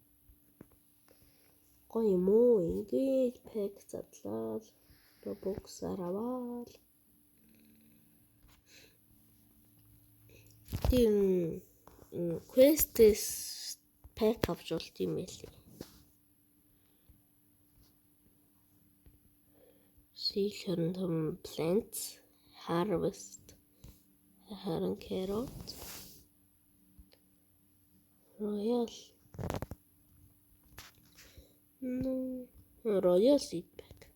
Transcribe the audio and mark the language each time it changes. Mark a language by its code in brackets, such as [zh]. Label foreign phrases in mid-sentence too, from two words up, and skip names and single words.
[mn] Гоё юм уу? Ингээд пак задлаад Robux аваад. Тийм quest-с пак авч болт юм байлээ. [en] C25 plants harvest харин carrot royal seed pack